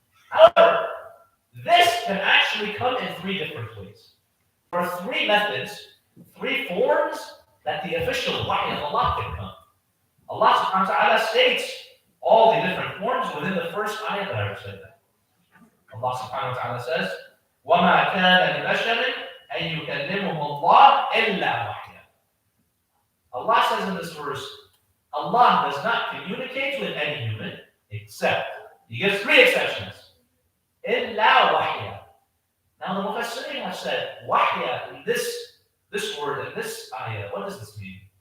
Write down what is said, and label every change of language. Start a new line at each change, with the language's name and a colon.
English: However, this can actually come in three different ways. There are three methods, three forms that the official wahy of Allah can come. Allah subhanahu wa ta'ala states all the different forms within the first ayah that I recited. Allah subhanahu wa ta'ala says,
Arabic: وَمَا كَانَ لِبَشَرٍ أَن يُكَلِّمُهُ اللَّهُ إِلَّا وَحْيًا.
English: Allah says in this verse, Allah does not communicate with any human except, he gives three exceptions.
Arabic: إِلَّا وَحْيًا.
English: Now the Mufassirin have said, wahya in this word, in this ayah, what does this mean?